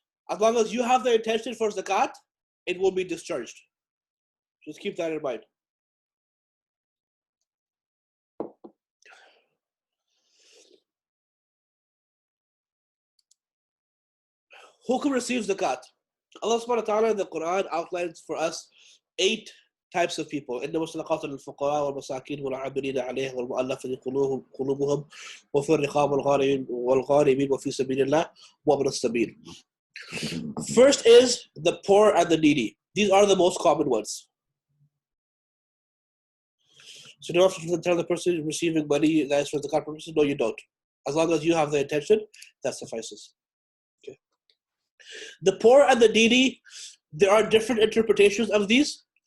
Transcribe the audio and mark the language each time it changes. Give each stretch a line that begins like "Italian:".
English: As long as you have the intention for zakat, it will be discharged. Just keep that in mind. Who can receive zakat? Allah subhanahu wa ta'ala in the Quran outlines for us 8 types of people.
Arabic: إنما الصدقات للفقراء والمساكين والعاملين عليها والمؤلفة قلوبهم وفي الرقاب والغارمين وفي سبيل الله وابن السبيل.
English: First is the poor and the needy. These are the most common ones. So you don't have to tell the person receiving money that is for zakat purposes. No, you don't. As long as you have the intention, that suffices. Okay. The poor and the needy, there are different interpretations of these.